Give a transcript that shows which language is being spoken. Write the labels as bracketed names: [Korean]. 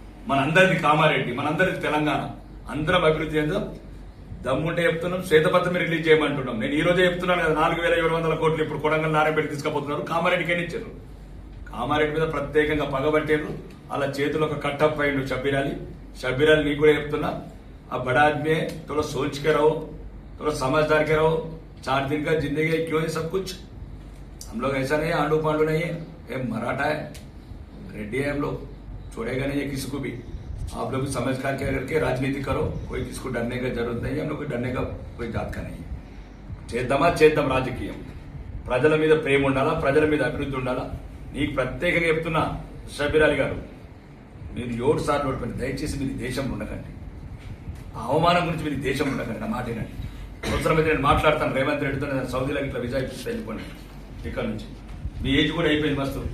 [Telugu] మనందరిది కామారెడ్డి, మనందరిది తెలంగాణ. అందరం అభివృద్ధి చేద్దాం. దమ్ముంటే చెప్తున్నాం. శ్వేతపత్రం రిలీజ్ చేయమంటున్నాం. నేను ఈ రోజే చెప్తున్నాను కదా. 4,700 కోట్లు ఇప్పుడు కొడంగల్ నారాయణపేట తీసుకుపోతున్నారు. కామారెడ్డికి ఎన్ని ఇచ్చారు? కామారెడ్డి మీద ప్రత్యేకంగా పగబట్టారు. అలా చేతులు ఒక కట్టప్ అయిండు షబ్బీర్ అలీ నీకు కూడా చెప్తున్నా. [Hindi] ఆ బడా आदमी थोड़ा सोच के रहो, थोड़ा समझदार के रहो. 4 दिन का जिंदगी है, क्यों है सब कुछ? हम लोग ऐसा नहीं है, आंडू पांडू नहीं है. ये मराठा है, रेड्डी है. हम लोग छोड़ेगा नहीं है किसी को भी. आप लोग समझ करके राजनीति करो. कोई किसको डरने का जरूरत नहीं है. हम लोग को डरने का कोई जात का नहीं है. [Telugu] చేద్దాం రాజకీయం. ప్రజల మీద ప్రేమ ఉండాలా, ప్రజల మీద అభివృద్ధి ఉండాలా. నీకు ప్రత్యేకంగా చెప్తున్నా షబ్బీర్ అలీ గారు, మీరు 7 సార్లు ఓడిపోయింది. దయచేసి మీరు దేశంలో ఉండకండి. ఆ అవమానం గురించి మీరు దేశం ఉండకండి. నా మాట వినండి. అవసరమైతే నేను మాట్లాడతాను రేవంత్ రెడ్డితో. సౌదీలో ఇట్లా విజా ఇప్పిస్తే వెళ్ళిపోండి ఇక్కడ నుంచి. మీ ఏజ్ కూడా అయిపోయింది మస్తు.